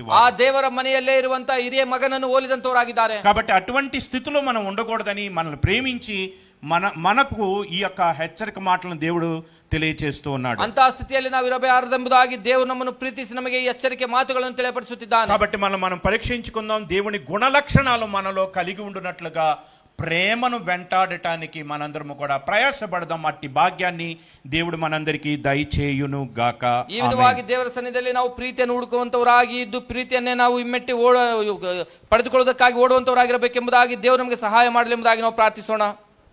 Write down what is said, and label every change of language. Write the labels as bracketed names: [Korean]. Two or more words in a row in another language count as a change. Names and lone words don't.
[Kannada] ಆ [Telugu] వారు. [Kannada] ದೇವರ ಮನೆಯಲ್ಲೇ ಇರುವಂತಹ ಹಿರಿಯ ಮಗನನ್ನು ಹೋಲಿದಂತವರಾಗಿದ್ದಾರೆ. [Telugu] కాబట్టి అటువంటి స్థితిలో మనం ఉండకూడదని మనల్ని ప్రేమించి మనకు ఈ యొక్క హెచ్చరిక మాటలను దేవుడు తెలియచేస్తూ ఉన్నాడు. [Kannada] ಅಂತಹ ಸ್ಥಿತಿಯಲ್ಲಿ ನಾವು ಇರಬಾರದೆಂಬುದಾಗಿ ದೇವರು ನಮ್ಮನ್ನು ಪ್ರೀತಿಸಿ ನಮಗೆ ಈ ಎಚ್ಚರಿಕೆ ಮಾತುಗಳನ್ನು ತಿಳಿಯಪಡಿಸುತ್ತಿದ್ದಾನೆ. [Telugu] కాబట్టి మనం పరీక్షించుకుందాం. దేవుని గుణలక్షణాలు మనలో కలిగి ఉండునట్లుగా ప్రేమను వెంటాడటానికి మనందరము కూడా ప్రయాసపడదాం. అట్టి భాగ్యాన్ని దేవుడు మనందరికీ దయచేయును గాక. [Kannada] ಈ ವಿಧವಾಗಿ ದೇವರ ಸನ್ನಿಧಿಯಲ್ಲಿ ನಾವು ಪ್ರೀತಿಯನ್ನು ಹುಡುಕುವಂತವರಾಗಿ ಇದ್ದು ಪ್ರೀತಿಯನ್ನೇ ನಾವು ಇಮ್ಮೆಟ್ಟಿ ಪಡೆದುಕೊಳ್ಳುವುದಕ್ಕಾಗಿ ಓಡುವಂತವರಾಗಿರಬೇಕೆಂಬುದಾಗಿ ದೇವರು ನಮಗೆ ಸಹಾಯ ಮಾಡಲಿ ಎಂಬುದಾಗಿ ನಾವು ಪ್ರಾರ್ಥಿಸೋಣ.